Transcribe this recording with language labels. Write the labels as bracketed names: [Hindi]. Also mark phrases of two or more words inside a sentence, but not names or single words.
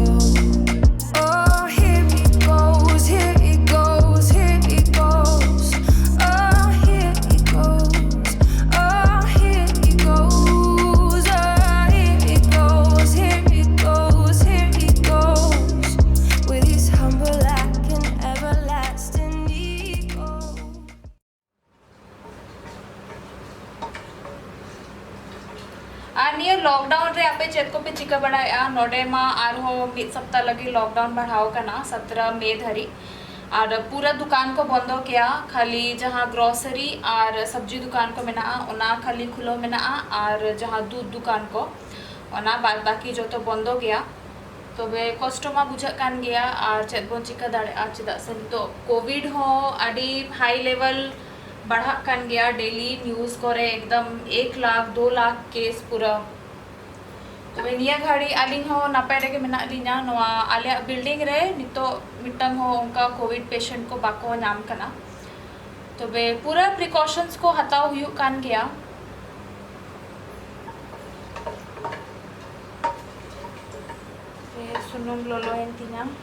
[English] Oh, here he goes, here he goes, here he goes. Oh, here he goes, oh, here he goes, oh, here he goes, here he goes, here he goes with his humble lack and everlasting ego. [Santali] और नियर लॉकडाउन रे आपे चेत को पे चिका बढ़ाया नोडे मा आर हो 1 सप्ताह लगी लॉकडाउन बढ़ाओ का ना 17 मई धरी और पूरा दुकान को बंदो किया खाली जहाँ ग्रोसरी और सब्जी दुकान को मेना ओना खाली खुलो मेना और जहाँ दूध दुकान को ओना बाद बाकी जो तो बंदो गया तो वे कस्टमा बुझा कान गया और चेत बोन चिका दाड़े चेदा से तो कोविड हो आड़ी हाई लेवल बढ़ा कान गया [English] daily news [Santali] करे एकदम 1 लाख 2 लाख केस पूरा तो निया घड़ी आलिंग हो नापाय रे मेना लिना नवा आले बिल्डिंग रे नितो मिटंग हो उनका कोविड पेशेंट को बाको नाम कना तो बे पूरा प्रिकॉशंस को हताव हुयु कान गया सुनुम लोलो एंतिना